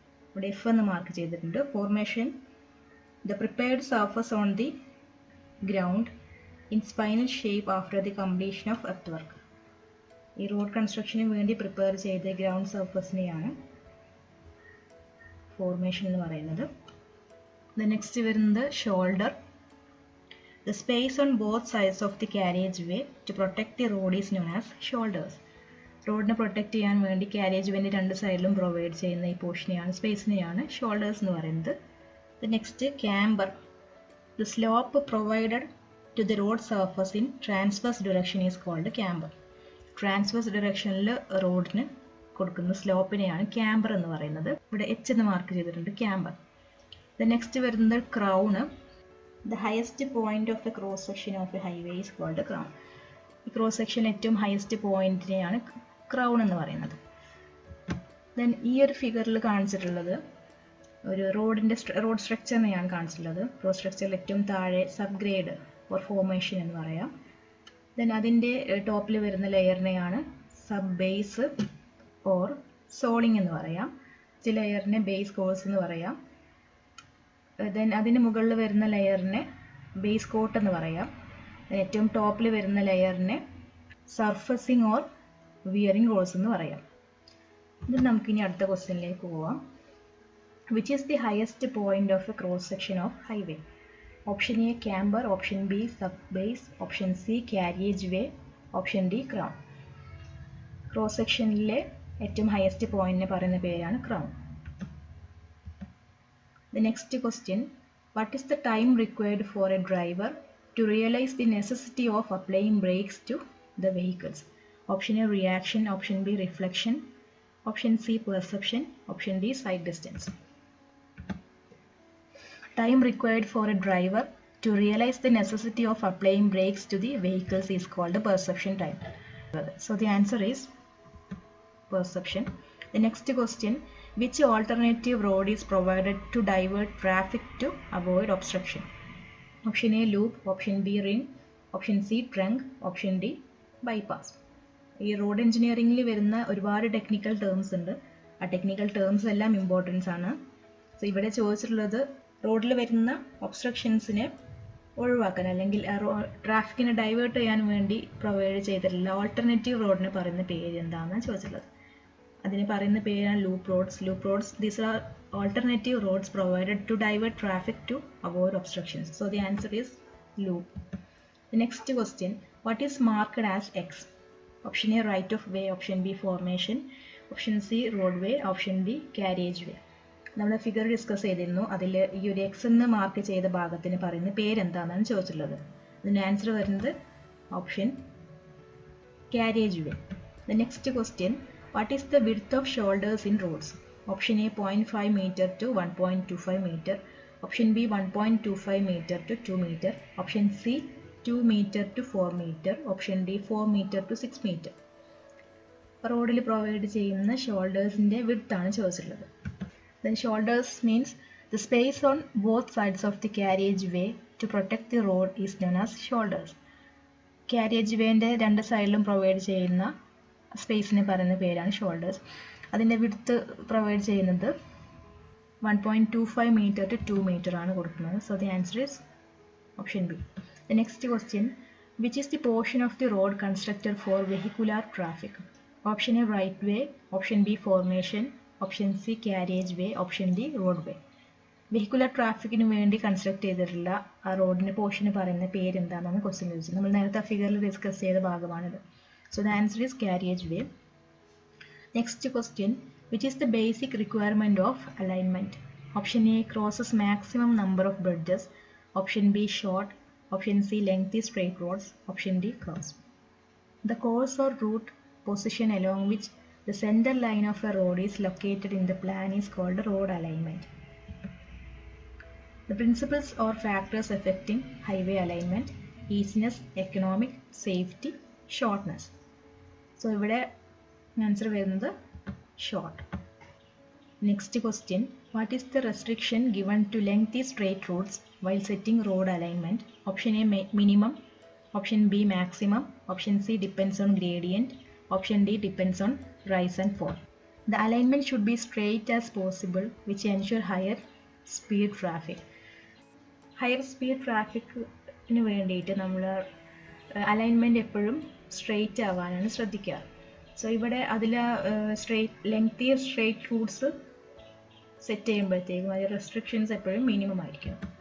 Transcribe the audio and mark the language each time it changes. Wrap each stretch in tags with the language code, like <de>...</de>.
<ml>ഇവിടെ എഫ് എന്ന് മാർക്ക് ചെയ്തിട്ടുണ്ട്.</ml> <en>Formation, the prepared surface on the ground in spinal shape after the completion of earth work.</en> <ml>ഈ road കൺസ്ട്രക്ഷന് വേണ്ടി prepare ചെയ്ത ground സർഫസിനെയാണ് formation എന്ന് പറയുന്നത്. നെക്സ്റ്റ് വരുന്നത് shoulder.</ml> <en>The space on both sides of the carriageway to protect the road is known as shoulders.</en> <ml>റോഡിനെ protect ചെയ്യാൻ വേണ്ടി carriage വേണ്ടി രണ്ട് സൈഡിലും പ്രൊവൈഡ് ചെയ്യുന്ന ഈ പോർഷനെയാണ്, സ്പേസിനെയാണ് ഷോൾഡേഴ്സ് എന്ന് പറയുന്നത്. Next camper.</ml> <en>The slope provided to the road surface in transverse direction is called camber.</en> <ml>Transverse ഡയറക്ഷനിൽ റോഡിന് കൊടുക്കുന്ന സ്ലോപ്പിനെയാണ് ക്യാമ്പർ എന്ന് പറയുന്നത്. ഇവിടെ എച്ച് എന്ന് മാർക്ക് ചെയ്തിട്ടുണ്ട്, ക്യാമ്പർ. നെക്സ്റ്റ് വരുന്നത് crown.</ml> <en>The highest point of a cross section of a highway is called a crown.</en> <ml>ഈ ക്രോസ് സെക്ഷനിൽ ഏറ്റവും ഹയസ്റ്റ് പോയിന്റിനെയാണ് ക്രൗൺ എന്ന് പറയുന്നത്. ദെൻ ഈ ഒരു ഫിഗറിൽ കാണിച്ചിട്ടുള്ളത് ഒരു റോഡ് സ്ട്രക്ചറിനെയാണ് കാണിച്ചിട്ടുള്ളത്. റോഡ് സ്ട്രക്ചറിൽ ഏറ്റവും താഴെ സബ് ഗ്രേഡ് ഓർ ഫോർമേഷൻ എന്ന് പറയാം. ദെൻ അതിൻ്റെ ടോപ്പിൽ വരുന്ന ലെയറിനെയാണ് സബ് ബേസ് ഓർ സോളിംഗ് എന്ന് പറയാം. ഈ ലെയറിനെ ബേസ് കോഴ്സ് എന്ന് പറയാം. ദെൻ അതിന് മുകളിൽ വരുന്ന ലെയറിനെ ബേസ് കോട്ട് എന്ന് പറയാം. ഏറ്റവും ടോപ്പിൽ വരുന്ന ലെയറിനെ സർഫസിങ് ഓർ വിയറിംഗ് റോൾസ് എന്ന് പറയാം. ഇത് നമുക്കിനി അടുത്ത ക്വസ്റ്റ്യനിലേക്ക് പോവാം.</ml> <en>Which is the highest point of a cross section of highway? Option A camber, option B sub base, option C carriage way, option D crown.</en> <ml>Cross സെക്ഷനിലെ ഏറ്റവും ഹയസ്റ്റ് പോയിന്റിനെ പറയുന്ന പേരാണ് crown.</ml> <en>The next question, what is the time required for a driver to realize the necessity of applying brakes to the vehicles? Option A reaction, option B reflection, option C perception, option D sight distance. Time required for a driver to realize the necessity of applying brakes to the vehicles is called the perception time. So the answer is perception. The next question, which alternative road is provided to divert traffic to avoid obstruction? Option A loop, option B ring, option C trunk, option D bypass.</en> <ml>ഈ road എഞ്ചിനീയറിംഗിൽ വരുന്ന ഒരുപാട് technical terms ഉണ്ട്. ആ technical terms എല്ലാം importance ആണ്. So ഇവിടെ ചോദിച്ചിട്ടുള്ളത് റോഡിൽ വരുന്ന ഒബ്സ്ട്രക്ഷൻസിനെ ഒഴിവാക്കാൻ അല്ലെങ്കിൽ ട്രാഫിക്കിനെ ഡൈവേർട്ട് ചെയ്യാൻ വേണ്ടി പ്രൊവൈഡ് ചെയ്തിട്ടുള്ള ഓൾട്ടർനേറ്റീവ് റോഡിന് പറയുന്ന പേര് എന്താണെന്ന് ചോദിച്ചിട്ടുള്ളത്. അതിന് പറയുന്ന പേരാണ് loop roads.</ml> <en>Loop roads, these are alternative roads provided to divert traffic to avoid obstructions. So the answer is loop. The next question, what is marked as X? Option A, right of way. Option B, formation. Option C, roadway. Option D, carriage way.</en> <ml>നമ്മൾ figure discuss ചെയ്തിരുന്നു. അതിൽ ഈ ഒരു X എന്ന് mark ചെയ്ത ഭാഗത്തിന് പറയുന്ന പേരെന്താണെന്നാണ് ചോദിച്ചിട്ടുള്ളത്. അതിൻ്റെ ആൻസർ വരുന്നത് option carriage way.</ml> <en>The next question, what is the width of shoulders in roads? Option A, 0.5 meter to 1.25 meter. Option B, 1.25 meter to 2 meter. Option C, 2 meter to 4 meter. Option D, 4 meter to 6 meter.</en> <ml>റോഡിൽ provide ചെയ്യുന്ന ഷോൾഡേഴ്സിൻ്റെ width ആണ് ചോദിച്ചിട്ടുള്ളത്.</ml> <en>Then shoulders means the space on both sides of the carriage way to protect the road is known as shoulders.</en> <ml>Carriage വേൻ്റെ രണ്ട് സൈഡിലും provide ചെയ്യുന്ന സ്പേസിന് പറയുന്ന പേരാണ് shoulders. അതിൻ്റെ വിഡ്ത്ത് പ്രൊവൈഡ് ചെയ്യുന്നത് 1.25 meter to 2 meter ആണ് കൊടുക്കുന്നത്.</ml> <en>So the answer is option B. The next question, which is the portion of the road constructed for vehicular traffic? Option A, right way. Option B, formation. Option C, carriage way. Option D, road way.</en> <ml>Vehicular ട്രാഫിക്കിന് വേണ്ടി construct ചെയ്തിട്ടുള്ള ആ റോഡിൻ്റെ പോർഷന് പറയുന്ന പേരെന്താണെന്നാണ് question ചോദിച്ചത്. നമ്മൾ നേരത്തെ ഫിഗറിൽ discuss ചെയ്ത ഭാഗമാണിത്.</ml> <en>So the answer is carriage way. Next question, which is the basic requirement of alignment? Option A, crosses maximum number of bridges. Option B, short. Option C, lengthy straight roads. Option D, cross. The course or route position along which the centre line of a road is located in the plan is called road alignment. The principles or factors affecting highway alignment: easiness, economic, safety, shortness.</en> <ml>So ഇവിടെ answer വരുന്നത് short.</ml> <en>Next question, what is the restriction given to lengthy straight roads while setting road alignment? Option A, minimum. Option B, maximum. Option C, depends on gradient. Option D, depends on rise and fall. The alignment should be straight as possible, which ensure higher speed traffic.</en> <ml>Higher speed ട്രാഫിക്കിന് വേണ്ടിയിട്ട് നമ്മൾ alignment എപ്പോഴും straight ആവാനാണ് ശ്രദ്ധിക്കുക. So ഇവിടെ അതിൽ lengthy straight Roots set ചെയ്യുമ്പോഴത്തേക്കും അതിൽ restrictions എപ്പോഴും മിനിമം ആയിരിക്കും.</ml>